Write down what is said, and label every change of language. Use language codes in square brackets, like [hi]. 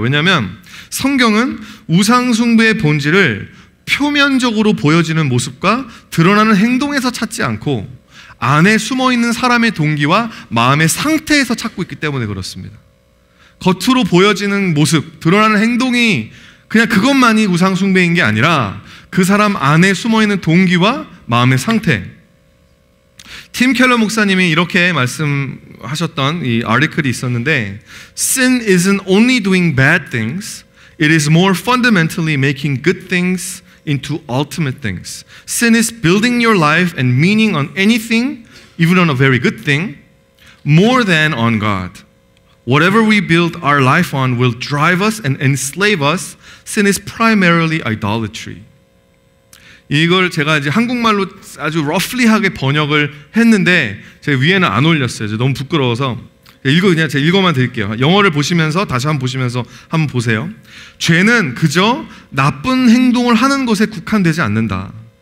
[ko] 왜냐하면 성경은 우상숭배의 본질을 표면적으로 보여지는 모습과 드러나는 행동에서 찾지 않고 안에 숨어있는 사람의 동기와 마음의 상태에서 찾고 있기 때문에 그렇습니다. 겉으로 보여지는 모습, 드러나는 행동이 그냥 그것만이 우상숭배인 게 아니라 그 사람 안에 숨어있는 동기와 마음의 상태. 팀 켈러 목사님이 이렇게 말씀하셨던 이 아티클이 있었는데, [en] Sin isn't only doing bad things, it is more fundamentally making good things into ultimate things. Sin is building your life and meaning on anything, even on a very good thing, more than on God. Whatever we build our life on will drive us and enslave us. Sin is primarily idolatry. [ko] 이걸 제가 이제 한국말로 아주 러플리하게 번역을 했는데 제가 위에는 안 올렸어요. 너무 부끄러워서. 그냥 제가 읽어만 드릴게요. 영어를 보시면서 다시 한번 보시면서 한번 보세요. 죄는 그저 나쁜 행동을 하는 것에 국한되지 않는다.